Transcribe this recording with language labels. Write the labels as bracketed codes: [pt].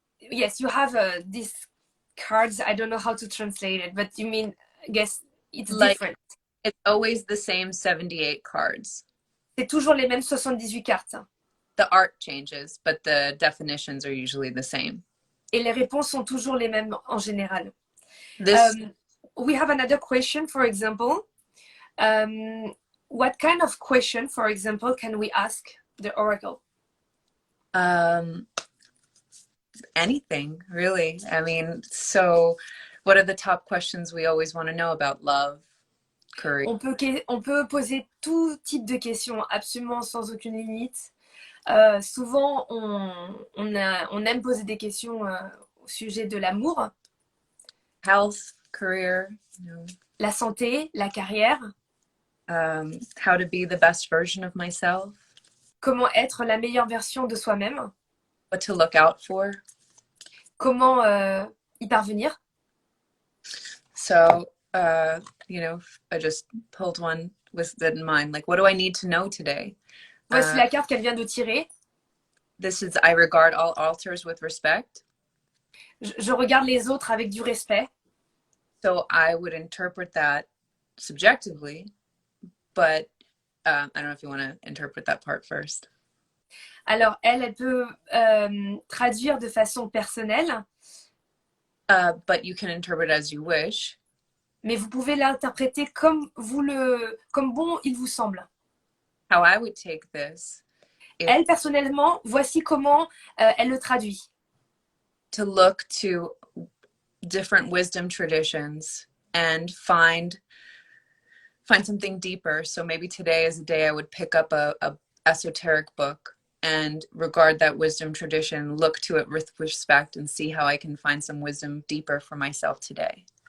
[en] Yes, you have these cards. I don't know how to translate it, but you mean, I guess it's Like, different. it's always the same 78 cards. [fr] C'est toujours les mêmes 78 cartes. [en] The art changes, but the definitions are usually the same. [fr] Et les réponses sont toujours les mêmes en général. [en] This We have another question, for example. What kind of question, for example, can we ask the oracle? Anything, really. I mean, so what are the top questions we always want to know about love, courage? [fr] On peut poser tout type de questions, absolument sans aucune limite. Souvent, on aime poser des questions au sujet de l'amour, [en] Health, career, you know, [fr] la santé, la carrière, [en] how to be the best version of myself, [fr] comment être la meilleure version de soi-même, [en] what to look out for. [fr] comment y parvenir. [en] So, you know, I just pulled one with that in mind. Like, what do I need to know today? [fr] Voici la carte qu'elle vient de tirer. [en] This is, I regard all altars with respect. [fr] Je regarde les autres avec du respect. [en] So I would interpret that subjectively, but I don't know if you want to interpret that part first. [fr] Alors, elle peut traduire de façon personnelle, [en] But you can interpret as you wish. [fr] mais vous pouvez l'interpréter comme bon il vous semble. [en] How I would take this, [fr] Elle, personnellement, voici comment elle le traduit. [en] to look to different wisdom traditions and find something deeper. So maybe today is a day I would pick up a esoteric book and regard that wisdom tradition, look to it with respect, and see how I can find some wisdom deeper for myself today.